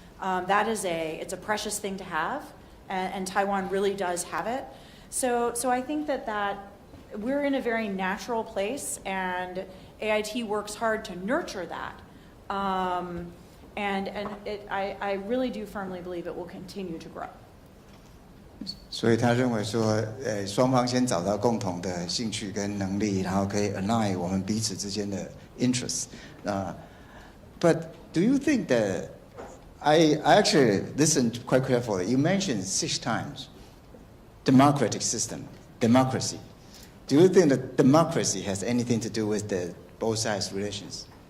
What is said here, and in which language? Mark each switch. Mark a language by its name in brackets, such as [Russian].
[English] It's a precious thing to have, and Taiwan really does have it. So I think that we're in a very natural place, and AIT works hard to nurture that. I really do firmly believe it will continue to grow. [Chinese] 所以他认为说，双方先找到共同的兴趣跟能力，然后可以 [English] align [Chinese] 我们彼此之间的 [English] interests. But do you think that I actually listened quite carefully. You mentioned 6 times democratic system, democracy. Do you think that democracy has anything to do with the both sides relations?